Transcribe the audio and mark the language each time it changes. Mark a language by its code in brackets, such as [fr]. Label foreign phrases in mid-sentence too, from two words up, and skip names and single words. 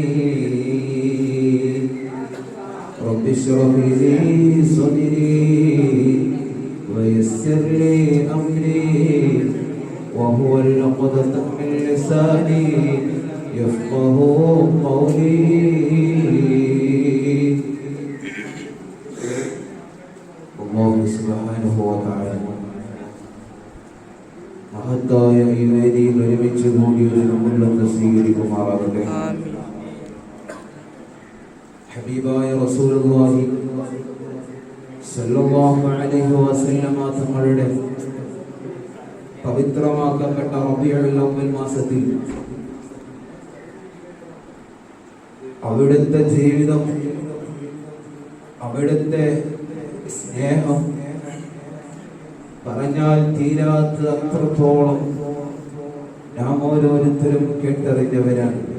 [ar] رب اشرح لي صدري ويسر لي امري وهو العقدة من لساني يفقه قولي. الله سبحانه وتعالى [ml] മഹത്തായ ഈ വേദിയിൽ ഒരുമിച്ച് കൂടിയൊരു നമ്മളുടെ സ്വീകരിക്കുമാറാകട്ടെ. ഹബീബായ [ar] رسول الله صلى الله عليه وسلم [ml] തങ്ങളുടെ പവിത്രമാക്കപ്പെട്ട റബീഉൽ അവ്വൽ മാസത്തിൽ അവിടുത്തെ ജീവിതം, അവിടുത്തെ സ്നേഹം പറഞ്ഞാൽ തീരാത്ത അത്രത്തോളം നാം ഓരോരുത്തരും കേട്ടറിഞ്ഞവരാണ്.